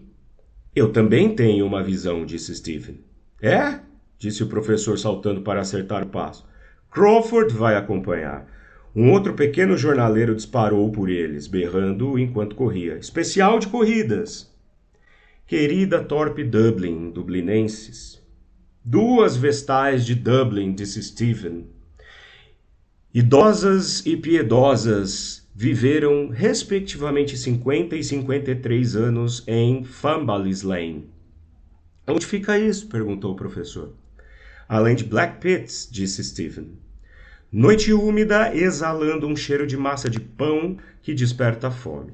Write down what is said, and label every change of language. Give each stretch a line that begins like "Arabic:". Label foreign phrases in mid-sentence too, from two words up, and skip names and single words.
Portuguese: Eu também tenho uma visão, disse Stephen. É? Disse o professor saltando para acertar o passo. Crawford vai acompanhar. Um outro pequeno jornaleiro disparou por eles, berrando enquanto corria. Especial de corridas. Querida torpe Dublin, dublinenses. 2 vestais de Dublin, disse Stephen. Idosas e piedosas viveram respectivamente 50 e 53 anos em Fambalis Lane. Onde fica isso? Perguntou o professor. Além de Black Pits, disse Stephen. Noite úmida, exalando um cheiro de massa de pão que desperta a fome.